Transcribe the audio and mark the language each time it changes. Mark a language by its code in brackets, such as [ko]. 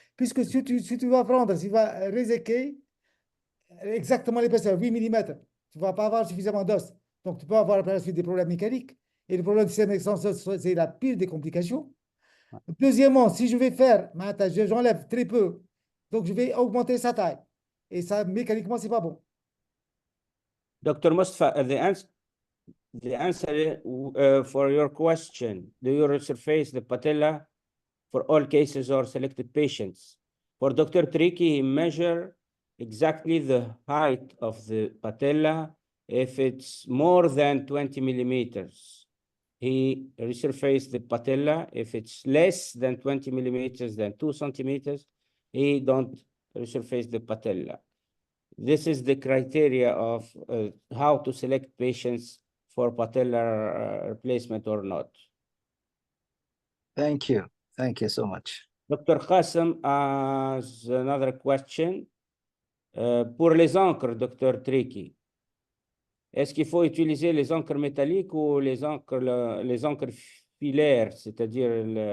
[fr] Puisque si tu vas prendre, si tu vas réséquer exactement l'épaisseur, 8 mm, tu ne vas pas avoir suffisamment d'os. Donc, tu peux avoir par la suite des problèmes mécaniques. Et le problème du système extenseur, c'est la pire des complications. Deuxièmement, si je vais faire, j'enlève très peu, donc je vais augmenter sa taille. Et ça, mécaniquement, ce n'est pas bon. [en] Dr. Mustafa, the answer for your question, do you resurface the patella for all cases or selected patients? For Dr. Triki, he measure exactly the height of the patella. If it's more than 20 millimeters, he resurface the patella. If it's less than 20 millimeters, than 2 centimeters, he don't resurface the patella. This is the criteria of how to select patients for patellar replacement or not. Thank you. Thank you so much. Dr. Qasim has another question. [fr] Pour les encres, Dr. Triki, est-ce qu'il faut utiliser les encres métalliques ou les encres filaires, c'est-à-dire